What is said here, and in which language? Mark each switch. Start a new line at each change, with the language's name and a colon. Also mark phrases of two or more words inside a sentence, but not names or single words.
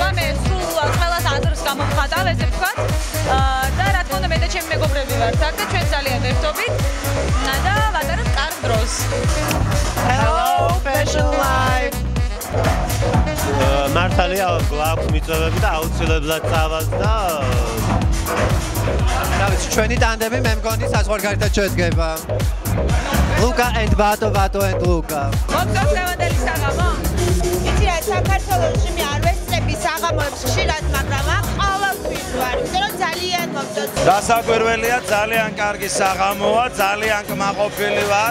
Georgian: მე სულ ყველას აზრს გამოვხატავ, ესე ვთქვათ. და რა თქმა უნდა, მე და ჩემი მეგობრები ვართ აქ და ჩვენ ძალიან ერთობით და ვატარებთ კარგ დროს.
English: Hello Fashion Live.
Georgian: მართალია გვაქვს მიწვევები და აუცილებლად წავალ და რა ვიცი, ჩვენი ტანდემი მე მგონი საზღვარგარეთად შედგება.
English: Luca and Vato and Luca.
Georgian: მოგწონს დღევანდელი საღამო? იცი რა, საქართველოში მე არ ვესწრები საღამოებს ხშირად, მაგრამ აქ ყოველთვის ვარ, იმიტომ რომ ძალიან მომწონს. დასაკვირველია, ძალიან კარგი საღამოა, ძალიან კმაყოფილი ვარ.